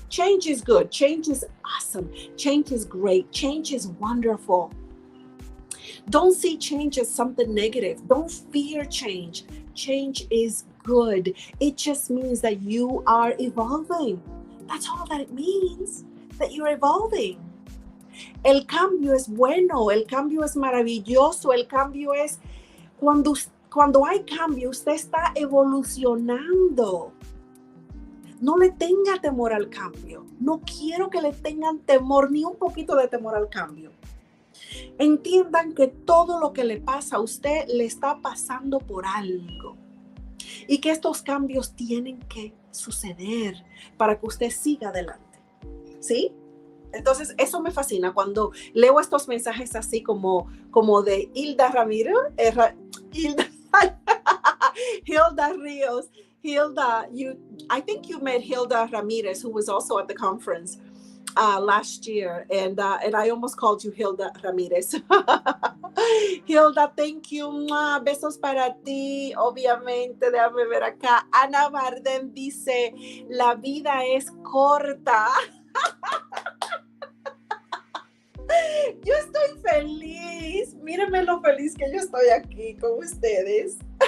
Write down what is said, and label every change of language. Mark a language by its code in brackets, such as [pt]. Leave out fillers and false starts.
[en] Change is good. Change is awesome. Change is great. Change is wonderful. Don't see change as something negative. Don't fear change. Change is good. It just means that you are evolving. That's all that it means, that you're evolving. [es] El cambio es bueno, el cambio es maravilloso, el cambio es cuando hay cambio, usted está evolucionando. No le tenga temor al cambio. No quiero que le tengan temor, ni un poquito de temor al cambio. Entiendan que todo lo que le pasa a usted le está pasando por algo. Y que estos cambios tienen que suceder para que usted siga adelante. ¿Sí? Entonces, eso me fascina cuando leo estos mensajes así como de Hilda Ramírez, Hilda Ríos. [en] Hilda, I think you met Hilda Ramirez, who was also at the conference last year, and I almost called you Hilda Ramirez. [es] Hilda, [en] thank you. [es] Besos para ti. Obviamente, déjame ver acá. Ana Barden dice, la vida es corta. Yo estoy feliz. Mírenme lo feliz que yo estoy aquí con ustedes.